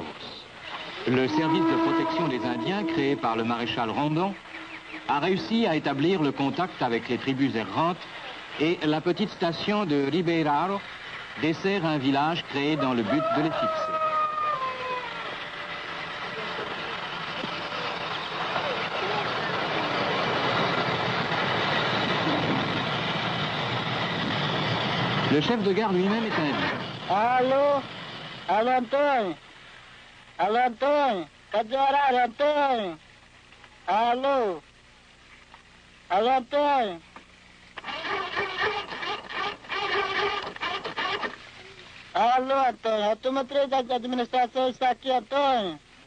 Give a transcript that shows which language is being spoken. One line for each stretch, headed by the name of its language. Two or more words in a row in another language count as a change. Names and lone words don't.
French: Le service de protection des Indiens, créé par le maréchal Rondon, a réussi à établir le contact avec les tribus errantes et la petite station de Ribeirão dessert un village créé dans le but de les fixer. Le chef de gare lui-même est indien.
Portuguese: Allô? Allô, Antônio? Allô, Antônio? Cadê o horário, Antônio? Allô? Allô, Antônio? Alô, Antônio, a turma 3 da administração está aqui, Antônio.